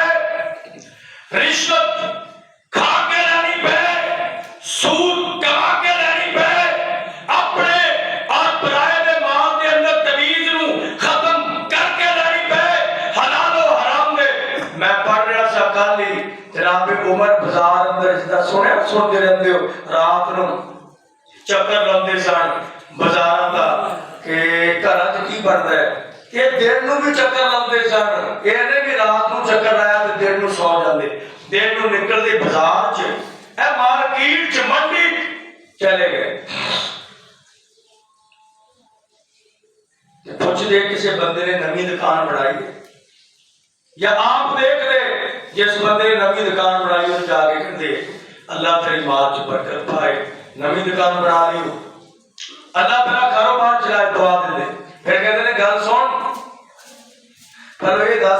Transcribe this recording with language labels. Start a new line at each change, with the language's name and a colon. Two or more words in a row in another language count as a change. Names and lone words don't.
Punjabi: رشوت کھا کے لینی پے سود کما کے لینی پے اپنے اور برائے دے مال دے اندر تمیز نوں ختم کر کے لینی پے حلال و حرام دے میں پڑھ رہا سا کل ہی جناب عمر بازار اندر جدا سنتے رہتے ہو رات نو چکر لاندے سن بازاراں دا کہ گھراں وچ کی بندا ہے یہ دن نو بھی چکر لاندے سن یہ نہیں کہ رات نو چکر لایا تے دن نو سو جاندے دن نو نکل دے بازار چ اے مارکیٹ چ منڈی چلے گئے پوچھ دے کسی بندے نے نویں دکان بنائی یا آپ دیکھ لے جس بندے نے نویں دکان بنائی وہ جا کے کہتے اللہ تیری مال چ برکت پائے نویں دکان بنا لی اللہ تیرا کاروبار چلائے دعا دے پھر کہتے ہیں گل سن پر یہ دس